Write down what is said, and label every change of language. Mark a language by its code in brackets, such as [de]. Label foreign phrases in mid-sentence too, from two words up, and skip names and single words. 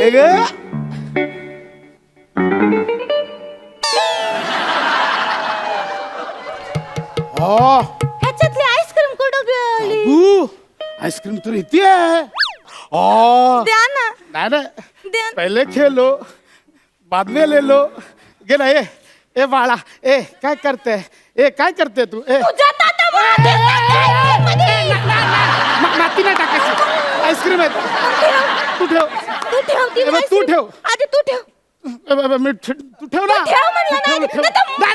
[mr] हे ग. ह्याच्यातली आईस्क्रीम कुठं गेली? तू आईस्क्रीम तर इथे आहे. द्या ना. नाही द्या. [hi] पहिले खेलो बाद में ले लो. [mr] गे ना. ए बाळा, काय करते तू? तुझ्या ताटामध्ये माती नाही टाकायची, आईस्क्रीम आहे. तू ठेव. तू ठेव. आधी तू ठेव. तू ठेव ना. ठेव म्हणलं ना.